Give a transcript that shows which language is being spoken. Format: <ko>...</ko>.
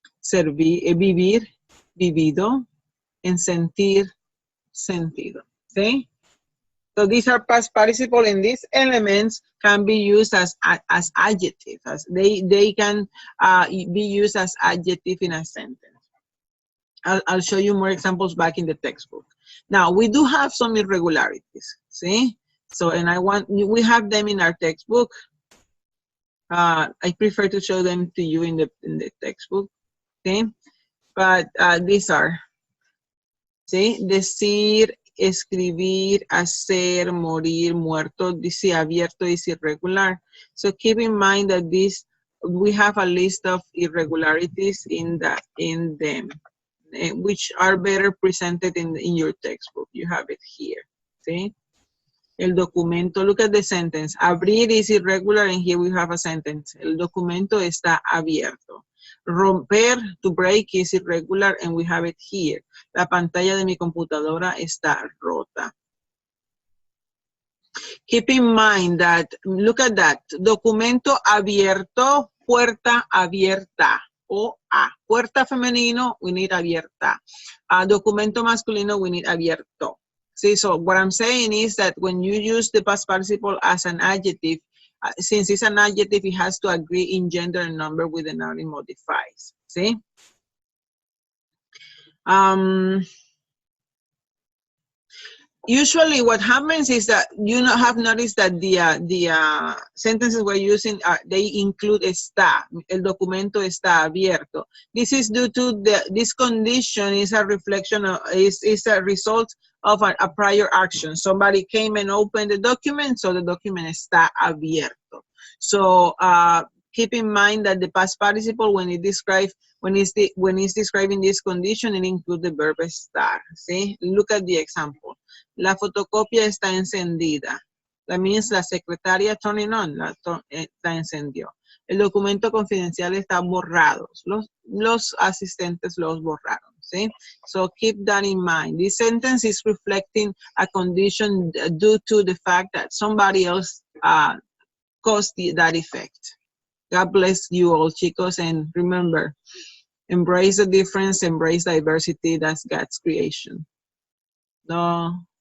<es>Vivir, vivido. En sentir, sentido. ¿Sí?</es> <en>So these are past participle, and these elements can be used as adjectives. As they can be used as adjective in a sentence. I'll show you more examples back in the textbook. Now, we do have some irregularities, see? So, and we have them in our textbook. I prefer to show them to you in the textbook, okay? But these are, see? Decir, escribir, hacer, morir, muerto, dice abierto, is irregular. So keep in mind that we have a list of irregularities in them. Which are better presented in your textbook. You have it here, see? El documento, look at the sentence. Abrir is irregular, and here we have a sentence.</en> <es>El documento está abierto.</es> <en>Romper, to break, is irregular, and we have it here.</en> <es>La pantalla de mi computadora está rota.</es> <en>Keep in mind that, look at that. Documento abierto, puerta abierta. O A.</en> <es>Puerta femenino,</es> <en>we need abierta.</en> <es>Documento masculino,</es> <en>we need abierto. See, so what I'm saying is that when you use the past participle as an adjective, since it's an adjective, it has to agree in gender and number with the noun it modifies. See? Usually what happens is that you have noticed that the sentences we're using, they include está.</en> <es>El documento está abierto.</es> <en>This is due to this condition is a reflection of, is a result of a prior action. Somebody came and opened the document, so the document</en> <es>está abierto.</es> <en>So keep in mind that the past participle, when it's describing this condition, it includes the verb estar. See? Look at the example.</en> <es>La fotocopia está encendida.</es> <en>That means</en> <es>la secretaria</es> <en>turning on,</en> <es>la encendió. El documento confidencial está borrado. Los asistentes los borraron.</es> <en>See? So keep that in mind. This sentence is reflecting a condition due to the fact that somebody else caused that effect. God bless you all, chicos, and remember, embrace the difference, embrace diversity. That's God's creation. No.</en>